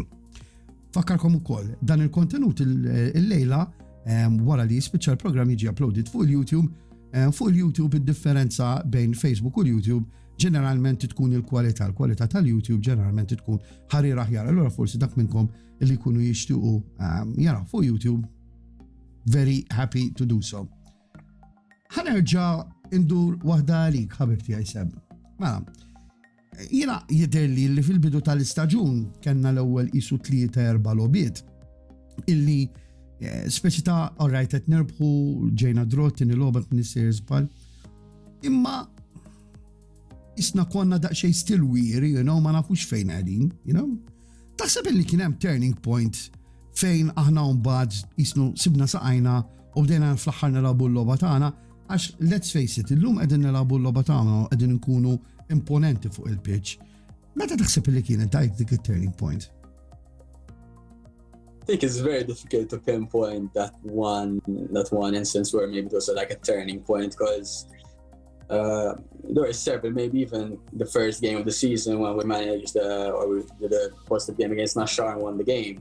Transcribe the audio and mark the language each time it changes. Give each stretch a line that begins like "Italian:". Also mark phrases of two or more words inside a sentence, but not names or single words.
Maltese: Fakkarkom ukoll dan il-kontenut il-lejla wara li jispiċċa l-programm jiġi uploaded fuq il-YouTube. Fuq il-YouTube id-differenza bejn Facebook u l-YouTube ġeneralment tkun il-kwalità. L-kwalità tal-YouTube ġeneralment tkun ħarir aħjar. Allura forsi dak minnkom li jkunu jixtiequ jaraw fuq YouTube,
English: very happy to do so.
Maltese: Ħanerġa' indur waħda għalik ħabibti Seb. Mela, jiena jidherli li fil-bidu tal-istaġun kellna l-ewwel qisu 3-4 logħbiet illi speċi ta' alright qed nerbħu ġejna drott in il-logħba mis-series bħal. Imma isna konna daqsxejn
English: still weary, you know,
Maltese: ma nafux fejn qegħdin,
English: you know.
Maltese: Taħseb illi kien hemm
English: turning point
Maltese: fejn aħna mbagħad isnu sibna saqajna u bdejna fl-aħħar nilagħbu l-logħba tagħna għax
English: let's face it,
Maltese: illum qegħdin nilagħbu l-logħba tagħna u qegħdin nkunu imponenti fuq il-pitch. Meta taħseb illi kienet dik it-
English: turning point? I think it's very difficult to pinpoint that one instance where maybe it was like a turning point, because there were several, maybe even the first game of the season when we managed we did a positive game against Nashar and won the game.